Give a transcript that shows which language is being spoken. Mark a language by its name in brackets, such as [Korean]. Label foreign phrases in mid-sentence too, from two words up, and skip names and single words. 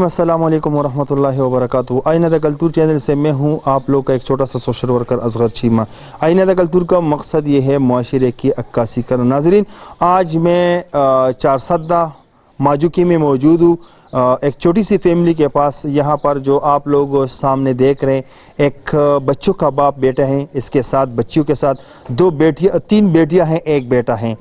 [Urdu] السلام علیکم ورحمۃ اللہ وبرکاتہ. آئینہ دا کلتور چینل سے میں ہوں آپ لوگ کا ایک چھوٹا سا سوشل ورکر اصغر چیمہ. آئینہ دا کلتور کا مقصد یہ ہے معاشرے کی عکاسی کرنا. ناظرین آج میں 4 ماجوکی میں موجود ہوں ایک چھوٹی سی فیملی کے پاس. یہاں پر جو آپ لوگ سامنے دیکھ رہے ہیں ایک بچوں کا باپ بیٹا ہیں, اس کے ساتھ بچیوں کے ساتھ 3 بیٹیاں ہیں, 1 بیٹا ہیں.